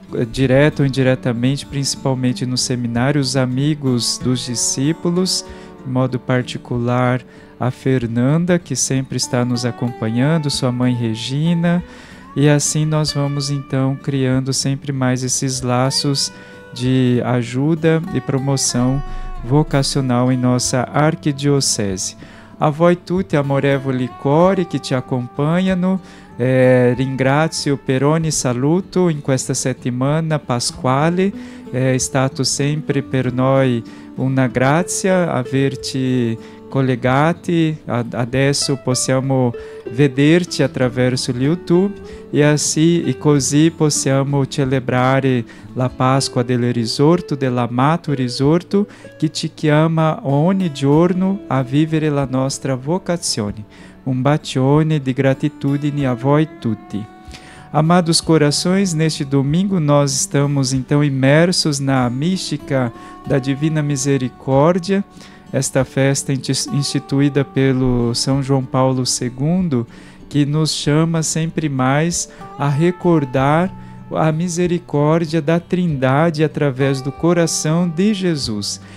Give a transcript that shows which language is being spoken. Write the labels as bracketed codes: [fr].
[pt] direto ou indiretamente, principalmente no seminário, os amigos dos discípulos, de modo particular a Fernanda, que sempre está nos acompanhando, sua mãe Regina, e assim nós vamos então criando sempre mais esses laços de ajuda e promoção vocacional em nossa arquidiocese. [it] A voi tutti amorevoli cori che ci accompagnano, ringrazio per ogni saluto in questa settimana pasquale, è stato sempre per noi una grazia averti collegati, adesso possiamo vederci attraverso il YouTube e così possiamo celebrare la Pasqua del risorto, dell'amato risorto, che ci chiama ogni giorno a vivere la nostra vocazione. Un bacione di gratitudine a voi tutti. [pt] Amados corações, neste domingo nós estamos então imersos na mística da Divina Misericórdia, esta festa instituída pelo São João Paulo II, que nos chama sempre mais a recordar a misericórdia da Trindade através do coração de Jesus.